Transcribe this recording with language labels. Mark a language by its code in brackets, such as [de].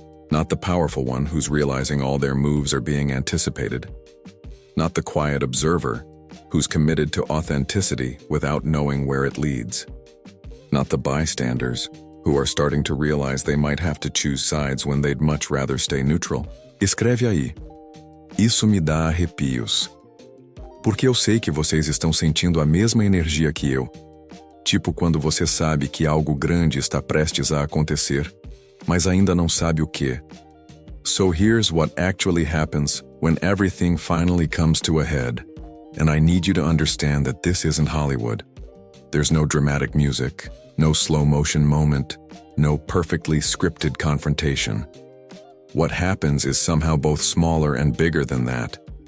[en] Not the powerful one who's realizing all their moves are being anticipated. Not the quiet observer who's committed to authenticity without knowing where it leads. Not the bystanders who are starting to realize they might have to choose sides when they'd much rather stay neutral. [pt] Escreve aí. Isso me dá arrepios. Porque eu sei que vocês estão sentindo a mesma energia que eu. Tipo quando você sabe que algo grande está prestes a acontecer, mas ainda não sabe o quê. [en] So here's what actually happens when everything finally comes to a head. And I need you to understand that this isn't Hollywood. There's no dramatic music, no slow motion moment, no perfectly scripted confrontation. What happens is somehow both smaller and bigger than that.